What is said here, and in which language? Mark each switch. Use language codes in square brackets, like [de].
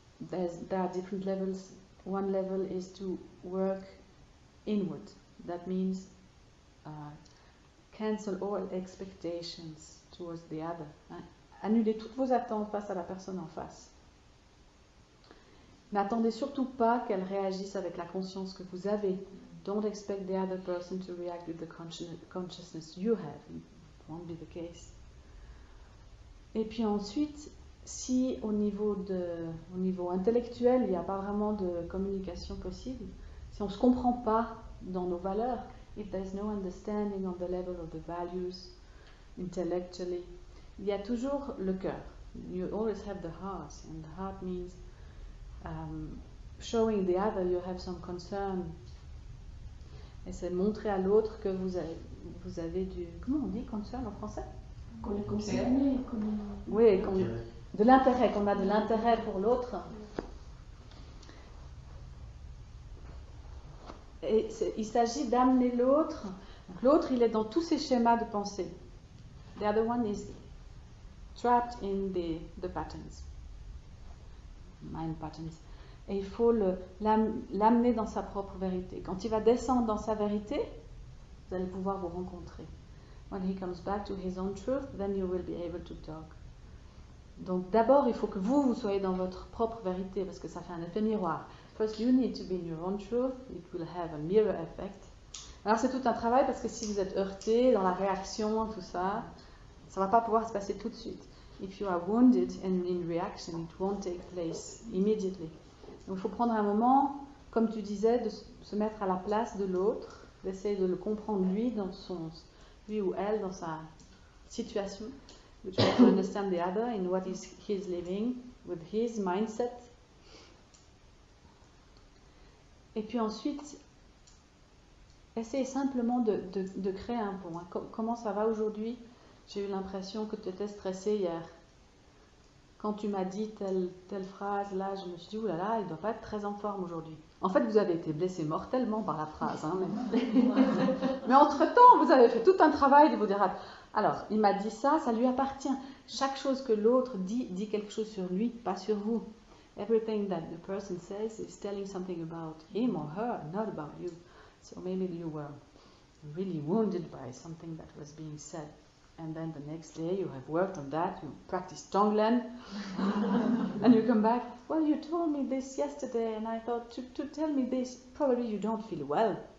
[en] There are different levels. One level is to work inward. That means cancel all expectations towards the other. Hein? [fr] Annulez toutes vos attentes face à la personne en face. N'attendez surtout pas qu'elle réagisse avec la conscience que vous avez. [en] Don't expect the other person to react with the consciousness you have. It won't be the case. [fr] Et puis ensuite, si au niveau intellectuel, il n'y a pas vraiment de communication possible, si on ne se comprend pas dans nos valeurs, [en] if there is no understanding on the level of the values intellectually, [fr] il y a toujours le cœur. [en] You always have the heart, and the heart means showing the other you have some concern. [fr] Et c'est montrer à l'autre que vous avez du... Comment on dit concern en français? Qu'on est concerné. Oui, de l'intérêt, qu'on a de l'intérêt pour l'autre. Et il s'agit d'amener l'autre. Donc l'autre, il est dans tous ses schémas de pensée. [en] The other one is trapped in the patterns. Mind patterns. [fr] Et il faut l'amener dans sa propre vérité. Quand il va descendre dans sa vérité, vous allez pouvoir vous rencontrer. [en] When he comes back to his own truth, then you will be able to talk. [fr] Donc d'abord, il faut que vous soyez dans votre propre vérité, parce que ça fait un effet miroir. [en] First, you need to be in your own truth. It will have a mirror effect. [fr] Alors c'est tout un travail, parce que si vous êtes heurté dans la réaction, tout ça, ça ne va pas pouvoir se passer tout de suite. [en] If you are wounded and in reaction, it won't take place immediately. [fr] Donc il faut prendre un moment, comme tu disais, de se mettre à la place de l'autre, d'essayer de le comprendre lui ou elle dans sa situation. [en] We try to understand the other in what he's living with his mindset. [fr] Et puis ensuite, essayez simplement de créer un pont. Comment ça va aujourd'hui? J'ai eu l'impression que tu étais stressée hier. Quand tu m'as dit telle phrase, là, je me suis dit, oulala, il ne doit pas être très en forme aujourd'hui. En fait, vous avez été blessé mortellement par la phrase. Hein, mais entre-temps, vous avez fait tout un travail de vous dire, alors, il m'a dit ça, ça lui appartient. Chaque chose que l'autre dit quelque chose sur lui, pas sur vous. [en] Everything that the person says is telling something about him or her, not about you. So maybe you were really wounded by something that was being said. and then the next day you have worked on that, you practice Tonglen, and you come back, well, you told me this yesterday, and I thought, to tell me this, probably you don't feel well.